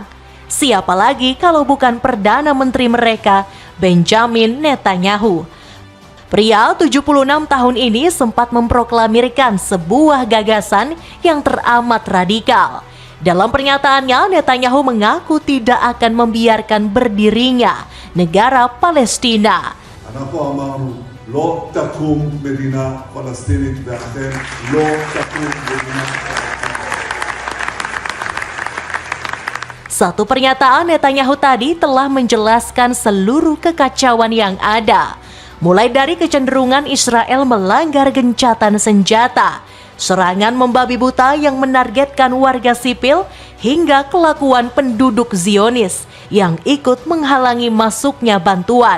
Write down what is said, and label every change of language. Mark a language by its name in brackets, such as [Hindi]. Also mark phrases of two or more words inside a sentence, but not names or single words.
[Indonesian] Siapa lagi kalau bukan Perdana Menteri mereka, Benjamin Netanyahu. Pria 76 tahun ini sempat memproklamirkan sebuah gagasan yang teramat radikal. Dalam pernyataannya, Netanyahu mengaku tidak akan membiarkan berdirinya negara Palestina. [Hebrew] אנחנו אמרנו, לא תקום מדינה פלסטינית ואכן לא תקום מדינה פלסטינית. [Indonesian] Satu pernyataan Netanyahu tadi telah menjelaskan seluruh kekacauan yang ada. Mulai dari kecenderungan Israel melanggar gencatan senjata, serangan membabi buta yang menargetkan warga sipil, hingga kelakuan penduduk Zionis yang ikut menghalangi masuknya bantuan.